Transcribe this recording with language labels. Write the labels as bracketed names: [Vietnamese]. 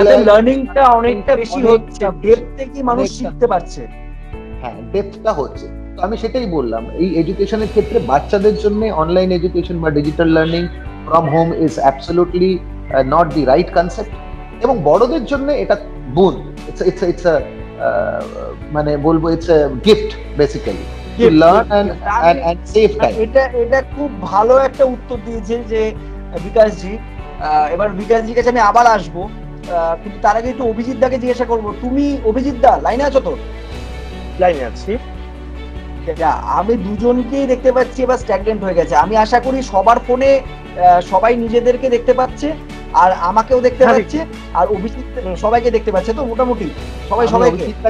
[Bangla] লার্নিংটা অনেকটা বেশি হচ্ছে, ডেপথে কি মানুষ শিখতে পারছে। হ্যাঁ, ডেপথটা হচ্ছে। তো আমি সেটাই বললাম, এই এডুকেশনের ক্ষেত্রে বাচ্চাদের জন্য অনলাইন এডুকেশন বা digital [English] learning from home is absolutely not the right concept, [Bangla] এবং বড়দের জন্য এটা boon. [English] It's a [Bangla] মানে বলবো [English] it's a gift basically to learn and save time. [Bangla] এটা খুব ভালো একটা উত্তর দিয়েছে যে বিকাশজি। এবার বিকাশজির কাছে আমি আবার আসবো, কিন্তু তার আগে একটু অভিজিৎ দাকে জিজ্ঞাসা করবো। তুমি অভিজিৎ দা লাইনে আছো তো? লাইনে আছি। আমি দুজনকেই দেখতে পাচ্ছি এবার স্ট্যাগনেন্ট হয়ে গেছে। আমি আশা করি সবার ফোনে সবাই নিজেদেরকে দেখতে পাচ্ছে, আর আমাকেও দেখতে পাচ্ছে, আর অভিজিৎ সবাইকে দেখতে পাচ্ছে তো মোটামুটি সবাই সবাইকে